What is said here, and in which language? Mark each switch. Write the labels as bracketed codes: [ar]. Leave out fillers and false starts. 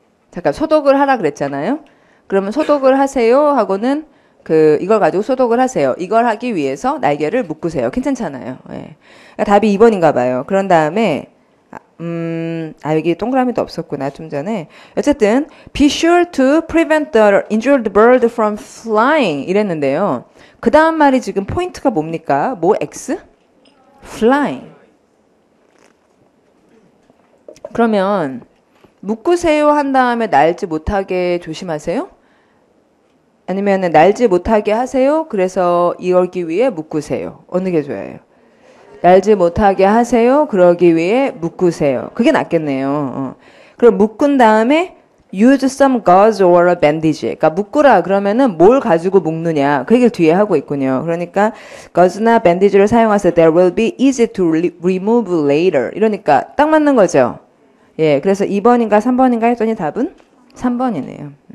[ko] 잠깐 소독을 하라 그랬잖아요. 그러면 소독을 하세요 하고는 이걸 가지고 소독을 하세요. 이걸 하기 위해서 날개를 묶으세요. 괜찮잖아요. 예. 그러니까 답이 2번인가 봐요. 그런 다음에 여기 동그라미도 없었구나, 좀 전에. 어쨌든, [en] be sure to prevent the injured bird from flying. [ko] 이랬는데요. 그 다음 말이 지금 포인트가 뭡니까? 뭐, X? flying. 그러면, 묶으세요 한 다음에 날지 못하게 조심하세요? 아니면 날지 못하게 하세요? 그래서 이러기 위해 묶으세요. 어느 게 좋아요? 날지 못하게 하세요. 그러기 위해 묶으세요. 그게 낫겠네요. 그럼 묶은 다음에 [en] use some gauze or a bandage. [ko] 그러니까 묶으라 그러면은 뭘 가지고 묶느냐. 그 얘기를 뒤에 하고 있군요. 그러니까 gauze나 bandage를 사용하세요. [en] That will be easy to remove later. 이러니까 딱 맞는 거죠. [ko] 예, 그래서 2번인가 3번인가 했더니 답은 3번이네요.